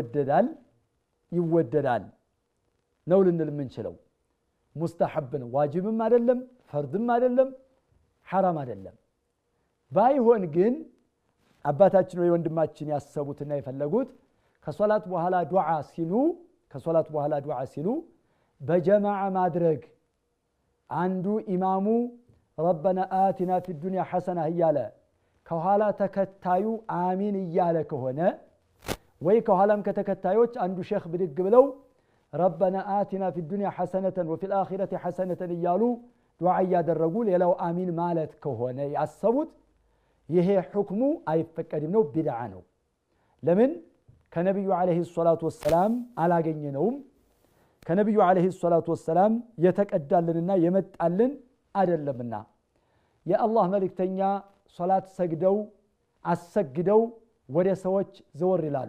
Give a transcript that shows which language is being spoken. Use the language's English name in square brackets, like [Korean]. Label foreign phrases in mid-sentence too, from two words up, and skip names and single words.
[Amharic] ይወደዳል ነው ልንል የምንችለው ሙስተሐብ ነው ዋጅብም አይደለም ፈርድም አይደለም حرام አይደለም ባይሆን ግን አባታችን ወይ ወንድማችን ያሰቡትና የፈለጉት ከሶላት በኋላ ዱዓ ሲሉ በጀማዓ ማድረግ አንዱ ኢማሙ [Arabic] ربنا آتنا في الدنيا حسنة [Amharic] እያለ ከኋላ ተከታዩ አሚን እያለ ከሆነ ወይ ከኋላም ከተከታዮች አንዱ ሼክ ብድግ ብለው [Arabic] ربنا آتنا في الدنيا حسنة وفي الآخرة حسنة [Amharic] እያሉ ዱዓ ያደረጉ ሌላው አሚን ማለት ከሆነ ያሰቡት ይሄ ሁክሙ አይፈቀድም ነው ቢድዓ ነው ለምን ከነብዩ [Arabic] عليه الصلاة والسلام [Amharic] አላገኘነውም ከነብዩ [Arabic] عليه الصلاة والسلام [Amharic] የተቀዳልንና የመጣልን አይደለምና የአላህ መልእክተኛ ሶላት ሰግደው አሰግደው ወደ ሰዎች ዘወር ይላሉ